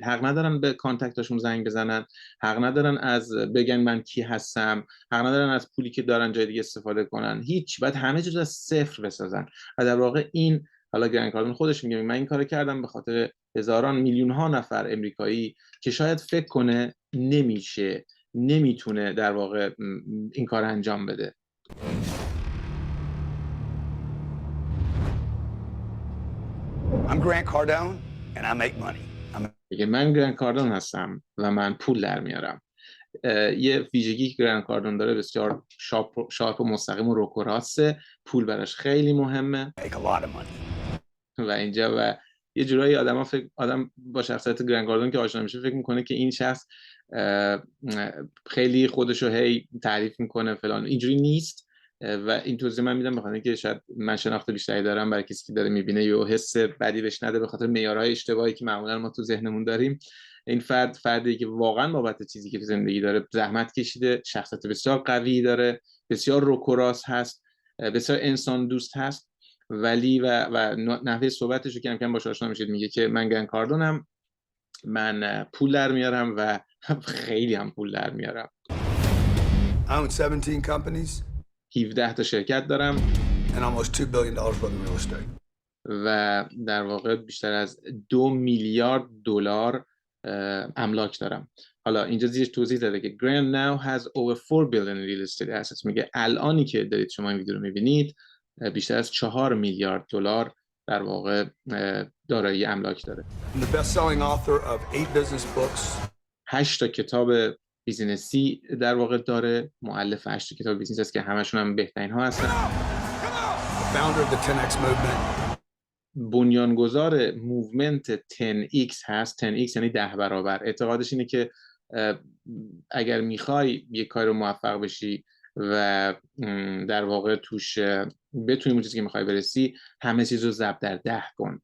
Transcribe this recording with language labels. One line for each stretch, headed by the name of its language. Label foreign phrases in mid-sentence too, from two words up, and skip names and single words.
Persian: حق ندارن به کانتکتاشون زنگ بزنن، حق ندارن از بگن من کی هستم، حق ندارن از پولی که دارن جای دیگه استفاده کنن، هیچ. باید همه چیز از صفر بسازن. و در واقع این، حالا گرانت کاردون خودش میگه من این کارو کردم به خاطر هزاران، میلیون ها نفر امریکایی که شاید فکر کنه نمیشه، نمیتونه در واقع این کار انجام بده.
English: I'm Grant Cardone and I make money.
Persian: میگه من گرانت کاردون هستم و من پول در میارم. یه ویژگی که گرانت کاردون داره بسیار شارپ و مستقیم و روکوراسه. پول براش خیلی مهمه.
English: Make a lot of money.
Persian: و اینجا و یه جورایی آدم با شخصیت گرانت کاردون که آشنا میشه فکر میکنه که این شخص خیلی خودشو هی تعریف میکنه فلان. اینجوری نیست. و این توضیح من میدم بخاطر اینکه شاید من شناخت بیشتری دارم، برای کسی که داره میبینه یا حس بدی بهش نده به خاطر معیارهای اشتباهی که معمولا ما تو ذهنمون داریم. این فردی که واقعا بابت چیزی که تو زندگی داره زحمت کشیده، شخصیت بسیار قوی داره، بسیار روکراس هست، بسیار انسان دوست هست، ولی و نحوه صحبتش رو کم کم باهاش آشنا میشید. میگه که من گرانت کاردونم، من پول در میارم و خیلی هم پول در میارم.
English: I own 17 companies.
Persian: 17 تا شرکت دارم
English: and almost $2 billion worth of real estate.
Persian: و در واقع بیشتر از 2 میلیارد دلار املاک دارم. حالا اینجا زیرش توضیح داده که
English: Grant now has over 4 billion real estate assets.
Persian: میگه الانی که دارید شما این ویدیو رو میبینید بیشتر از 4 میلیارد دلار در واقع دارایی املاک داره.
English: I'm the best-selling author of 8 business books.
Persian: 8 تا کتاب بیزینسی در واقع داره، مؤلف 8 تا کتاب بیزینس است که همشون هم بهترین ها هستن.
English: Founder of the 10X movement.
Persian: بنیانگذار موومنت 10X هست. 10X یعنی 10 برابر. اعتقادش اینه که اگر میخوای یک کار رو موفق بشی و در واقع توش بتونی اون چیزی که میخوای برسی، همه چیز رو ضرب در 10 کن.